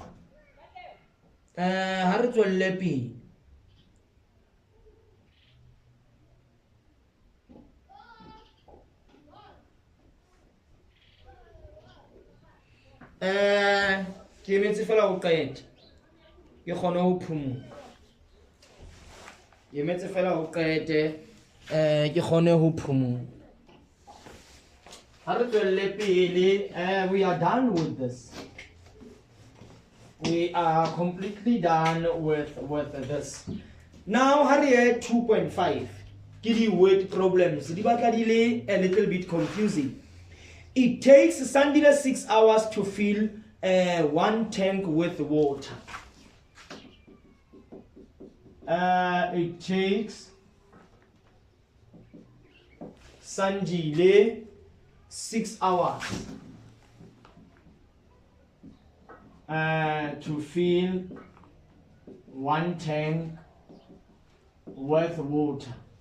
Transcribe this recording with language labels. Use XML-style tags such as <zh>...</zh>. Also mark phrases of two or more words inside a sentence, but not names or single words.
<st>Ha re tswelle pele. Ke metse fela o qete ke kgone ho phomola. Ke metse fela o qete ke kgone ho phomola. Ha re tswelle pele,</st> <en>we are done with this. We are completely done with this.</en> <st>Now ha re 2.5 ke di</st> <en>word problems</en> <st>di batla di le</st> <en>a little bit confusing. It takes Sandile 6 hours to fill one tank with water. It takes Sandile 6 hours to fill one tank with water.</en>